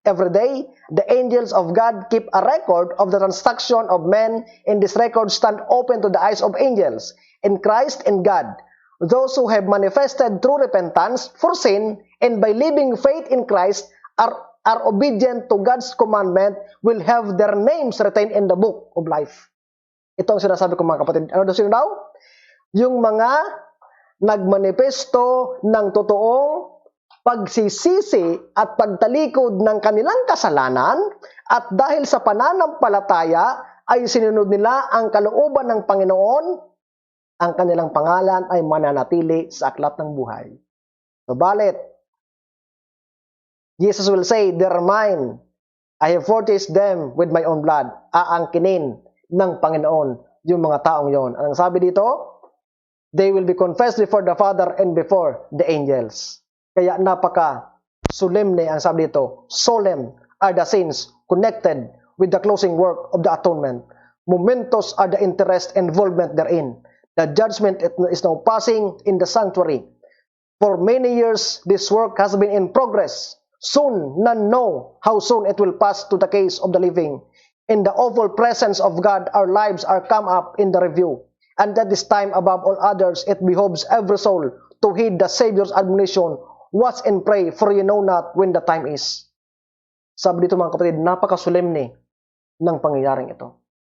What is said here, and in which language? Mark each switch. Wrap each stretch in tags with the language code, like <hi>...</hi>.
<en>Every day, the angels of God keep a record of the transaction of men, and this record stand open to the eyes of angels. In Christ and God, those who have manifested true repentance for sin and by living faith in Christ are obedient to God's commandment will have their names retained in the book of life.</en> <tl>Ito ang sinasabi ko mga kapatid. Ano daw? Yung mga nagmanifesto ng totoong pagsisisi at pagtalikod ng kanilang kasalanan at dahil sa pananampalataya ay sinunod nila ang kalooban ng Panginoon, ang kanilang pangalan ay mananatili sa aklat ng buhay. Subalit,</tl> <en>Jesus will say, "They are mine. I have purchased them with my own blood."</en> <tl>Aangkinin ng Panginoon yung mga taong yon. Anong sabi dito?</tl> <en>They will be confessed before the Father and before the angels.</en> <tl>Kaya napaka solemne ang sabi dito.</tl> <en>Solemn are the sins connected with the closing work of the atonement. Momentous are the interest and involvement therein. The judgment is now passing in the sanctuary. For many years, this work has been in progress. Soon, none know how soon it will pass to the case of the living. In the awful presence of God, our lives are come up in the review. And at this time, above all others, it behoves every soul to heed the Savior's admonition, watch and pray, for you know not when the time is.</en> <tl>Sabi dito mga kapatid, napakasolemne ng pangyayaring ito.</tl>